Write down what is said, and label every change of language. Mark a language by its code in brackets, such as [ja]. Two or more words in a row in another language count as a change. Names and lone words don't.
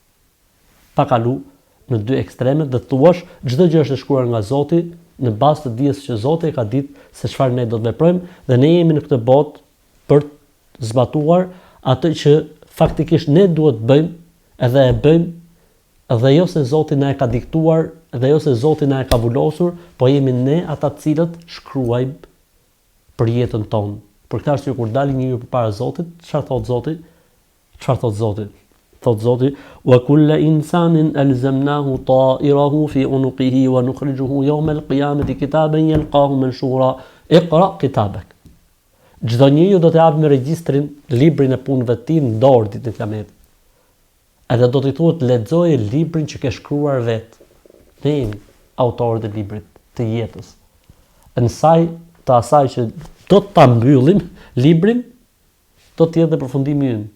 [sq] pa kalu në 2 ekstremet dhe thuash çdo gjë është e shkruar nga Zoti në bazë të dijes që Zoti e ka ditë se çfarë ne do të veprojmë dhe ne jemi në këtë botë për të zbatuar atë që faktikisht ne duhet të bëjmë edhe e bëjmë dhe jo se Zoti na e ka diktuar dhe jo se Zoti na e ka vulosur, po jemi ne ata të cilët shkruajmë për jetën tonë. Për këtë arsye kur dalin njeriu përpara Zotit, çfarë thot Zoti? Çfarë thot Zoti? Thot Zoti, [ar] وكل إنسان ألزمناه طائره في عنقه ونخرجه يوم القيامة كتابا يلقاه منشورا. اقرأ كتابك. [sq] Çdo njeriu do të japë me regjistrin librin e punëve të tij në dorë ditën e Kiametit. Edhe do t'i thuhet lexoje librin që ke shkruar vetë. Ne jemi autorët e librit të jetës. Në saj të asaj që do të ta mbyllim librin, do të jetë dhe përfundimi ynë.